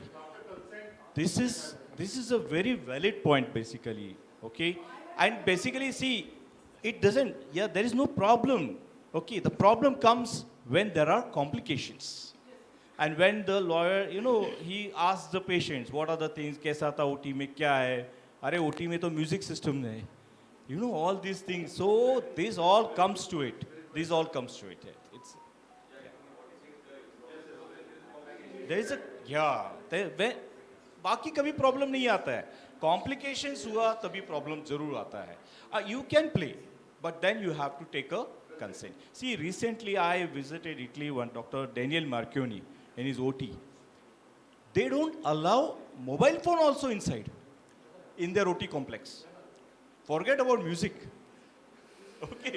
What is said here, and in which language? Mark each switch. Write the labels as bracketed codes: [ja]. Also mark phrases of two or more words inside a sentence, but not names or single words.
[en] This is a very valid point, basically. Okay, and basically, see, it doesn't. Yeah, there is no problem. Okay, the problem comes when there are complications. And when the lawyer, he asks the patients, what are the things, [hi] कैसा था OT में क्या है? अरे OT में तो [en] music system [hi] hai. [en] All these things. So this all comes to it. It's, there is a, [hi] बाकी कभी प्रॉब्लम नहीं आता है कॉम्प्लिकेशंस हुआ तभी प्रॉब्लम जरूर आता है [en] you can play but then you have to take a consent. See, recently I visited Italy, one Dr. Daniel Marchioni in his OT. They don't allow mobile phone also inside in their OT complex. Forget about music. Okay.